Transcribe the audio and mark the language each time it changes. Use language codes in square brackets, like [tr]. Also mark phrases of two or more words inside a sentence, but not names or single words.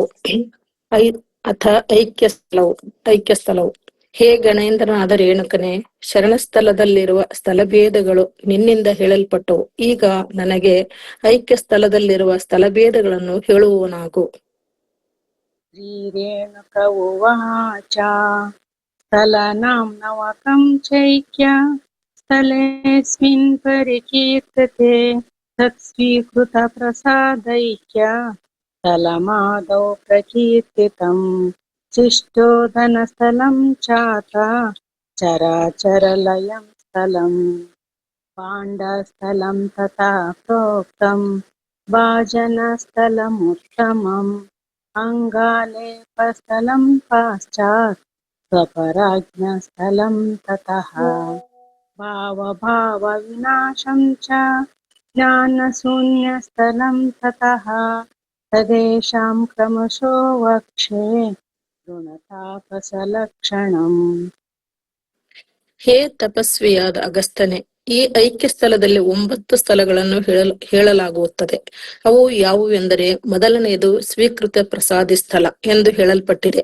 [kn] ಅಥ ಐಕ್ಯಸ್ಥಲವು ಹೇ ಗಣೇಂದ್ರನಾದ ರೇಣುಕನೇ, ಶರಣಸ್ಥಲದಲ್ಲಿರುವ ಸ್ಥಳಭೇದಗಳು ನಿನ್ನಿಂದ ಹೇಳಲ್ಪಟ್ಟವು. ಈಗ ನನಗೆ ಐಕ್ಯಸ್ಥಲದಲ್ಲಿರುವ ಸ್ಥಳಭೇದಗಳನ್ನು ಹೇಳುವವನಾಗು. [sa] ಶ್ರೀ ರೇಣುಕ ಉವಾಚ ಸ್ಥಳನಾಂ ನವಕಂ ಚೈಕ್ಯ ಸ್ಥಳೇಸ್ಮಿನ್ ಪರಿಕೀರ್ತತೆ ತತ್ಸ್ವೀಕೃತ ಪ್ರಸಾದೈಕ್ಯ ಸ್ಥಳಮಾದೌ ಪ್ರಕೀರ್ತಿತಂ ಶಿಷ್ಟೋಧನಸ್ಥಲಂ ಚಾತ ಚರಾಚರಲಯಂ ಸ್ಥಳಂ ಪಾಂಡಸ್ಥಳಂ ತಥಾ ಪ್ರೋಕ್ತಂ ಭಾಜನಸ್ಥಳಮುತ್ತಮಂ ಅಂಗಾಲೇಪಸ್ಥಳಂ ಪಶ್ಚಾತ್ ಸ್ವಪರಾಜ್ಞಸ್ಥಳಂ ತತಃ ಭಾವ ವಿನಾಶಂ ಚ ಜ್ಞಾನಶೂನ್ಯಸ್ಥಳಂ ತತಃ ತದೇಷಾಂ ಕ್ರಮಶೋ ವಕ್ಷೇ ಋಣತಾಪಸಲಕ್ಷಣಂ. [kn] ಹೇ ತಪಸ್ವಿಯಾದ ಅಗಸ್ತ್ಯನೇ, ಈ ಐಕ್ಯ ಸ್ಥಳದಲ್ಲಿ 9 ಸ್ಥಳಗಳನ್ನು ಹೇಳಲಾಗುತ್ತದೆ. ಅವು ಯಾವುವೆಂದರೆ, ಮೊದಲನೆಯದು ಸ್ವೀಕೃತ ಪ್ರಸಾದಿ ಸ್ಥಳ ಎಂದು ಹೇಳಲ್ಪಟ್ಟಿದೆ.